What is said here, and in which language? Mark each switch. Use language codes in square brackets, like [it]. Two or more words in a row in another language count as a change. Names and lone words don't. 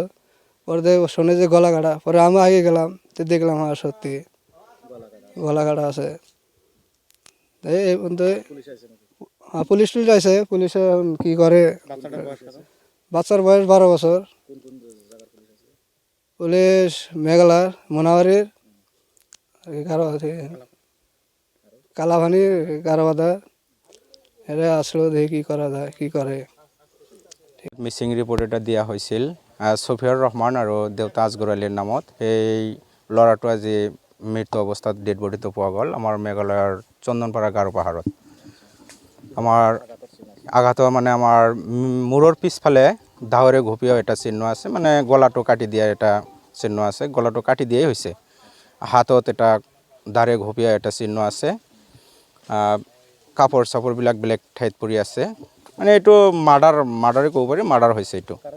[bn] পরে শুনে যে গলা কাটা পরে আমি আগে গেলাম তো দেখলাম হ্যাঁ সত্যি গলা কাটা আছে এই পর্যন্ত পুলিশ টুলিশ আছে পুলিশে কি করে বাচ্চার বয়স 12 বছর পুলিশ মেঘালয় মোনাবাড়ির কালাপানি গারবাদা এরা আসলো দেখি কি করা যায় কি করে [en] missing report [as] এটা দিয়া হৈছিল ছফিউৰ ৰহমান আৰু দেউতা আজগৰ আলীৰ নামত এই ল'ৰাটো আজি মৃত অৱস্থাত [en] dead body [as] পোৱা গ'ল আমাৰ মেঘালয়ৰ চন্দনপাৰা গাৰো পাহাৰত আমাৰ আঘাত মানে আমাৰ মূৰৰ পিছফালে দাৱৰে ঘপিয়া এটা চিহ্ন আছে মানে গলাটো কাটি দিয়া এটা চিহ্ন আছে গলাটো কাটি দিয়াই হৈছে হাতত এটা দাৰে ঘপিয়া এটা চিহ্ন আছে কাপড় চাপড়বিলাক বেলেগ ঠাইত পৰি আছে মানে এইটো মাৰ্ডাৰে ক'ব পাৰি মাৰ্ডাৰ হৈছে এইটো